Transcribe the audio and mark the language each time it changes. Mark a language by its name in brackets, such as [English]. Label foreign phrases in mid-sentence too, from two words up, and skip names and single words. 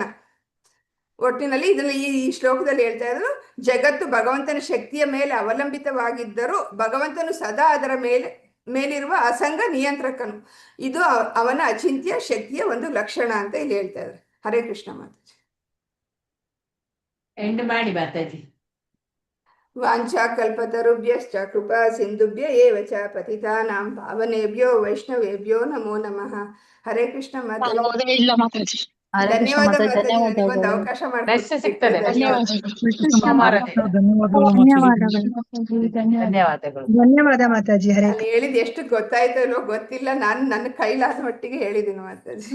[Kannada] ಒಟ್ಟಿನಲ್ಲಿ ಇದನ್ನು ಈ ಶ್ಲೋಕದಲ್ಲಿ ಹೇಳ್ತಾ ಇದ್ರು, ಜಗತ್ತು ಭಗವಂತನ ಶಕ್ತಿಯ ಮೇಲೆ ಅವಲಂಬಿತವಾಗಿದ್ದರೂ ಭಗವಂತನು ಸದಾ ಅದರ ಮೇಲಿರುವ ಅಸಂಗ ನಿಯಂತ್ರಕನು. ಇದು ಅವನ ಅಚಿಂತ್ಯ ಶಕ್ತಿಯ ಒಂದು ಲಕ್ಷಣ ಅಂತ ಇಲ್ಲಿ ಹೇಳ್ತಾ ಇದ್ದಾರೆ. [Sanskrit] ಹರೇ ಕೃಷ್ಣ [Kannada] ಮಾತಾಜಿ. ಎಂಡ್ ಮಾಡಿ ಮಾತಾಜಿ. [Sanskrit] ವಾಂಛಾ ಕಲ್ಪತರುಭ್ಯಶ್ಚ ಕೃಪಾ ಸಿಂಧುಭ್ಯ ಏವ ಚ ಪತಿತಾನಾಂ ಪಾವನೇಭ್ಯೋ ವೈಷ್ಣವೇಭ್ಯೋ ನಮೋ ನಮಃ. ಹರೇ ಕೃಷ್ಣ [Kannada] ಮಾತಾಜಿ. ಇಲ್ಲ ಮಾತಾಜಿ. ಧನ್ಯವಾದ ಮಾತಾಜಿ, ನನಗೊಂದು ಅವಕಾಶ ನೆಕ್ಸ್ಟ್ ಸಿಗ್ತದೆ. ಧನ್ಯವಾದಗಳು. ಧನ್ಯವಾದ ಮಾತಾಜಿ. ಹರೇ ನಾನು ಹೇಳಿದ್ ಎಷ್ಟು ಗೊತ್ತಾಯ್ತೋ ಇಲ್ವೋ ಗೊತ್ತಿಲ್ಲ. ನಾನು ನನ್ನ ಕೈಲಾದ ಮಟ್ಟಿಗೆ ಹೇಳಿದ್ದೀನಿ ಮಾತಾಜಿ.